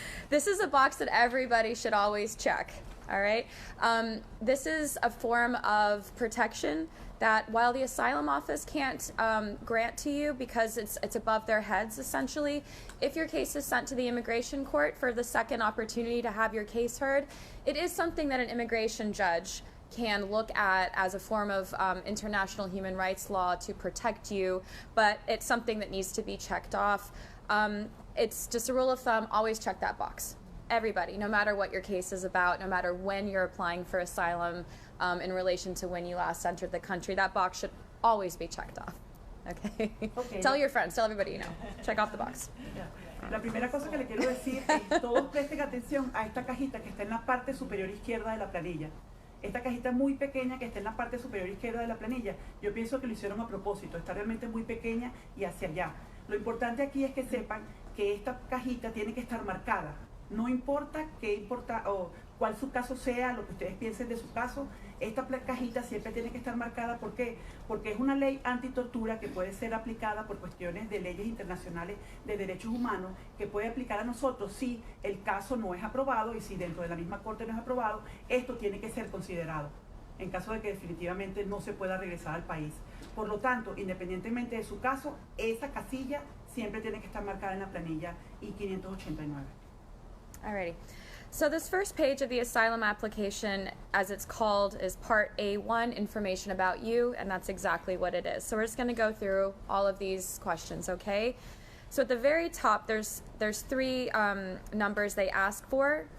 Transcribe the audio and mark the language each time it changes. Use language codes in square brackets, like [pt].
[en] This is a box that everybody should always check. All right, this is a form of protection that while the asylum office can't grant to you because it's above their heads essentially, if your case is sent to the immigration court for the second opportunity to have your case heard, it is something that an immigration judge can look at as a form of international human rights law to protect you, but it's something that needs to be checked off. It's just a rule of thumb, always check that box. Everybody, no matter what your case is about, no matter when you're applying for asylum in relation to when you last entered the country, that box should always be checked off. Okay? Tell your friends, tell everybody you know. Check off the box. [es] La primera cosa que le quiero decir es todos presten atención a esta cajita que está en la parte superior izquierda de la planilla. Esta cajita muy pequeña que está en la parte superior izquierda de la planilla, yo pienso que lo hicieron a propósito, está realmente muy pequeña y hacia allá. Lo importante aquí es que sepan que esta cajita tiene que estar marcada. No importa cuál su caso sea, lo que ustedes piensen de su caso, esta cajita siempre tiene que estar marcada. ¿Por qué? Porque es una ley antitortura que puede ser aplicada por cuestiones de leyes internacionales de derechos humanos, que puede aplicar a nosotros si el caso no es aprobado y si dentro de la misma corte no es aprobado, esto tiene que ser considerado en caso de que definitivamente no se pueda regresar al país. Por lo tanto, independientemente de su caso, esa casilla siempre tiene que estar marcada en la planilla I-589. [en] Alrighty. So this first page of the asylum application, as it's called, is Part A1, information about you, and that's exactly what it is. So we're just going to go through all of these questions, okay? So at the very top, there's three numbers they ask for.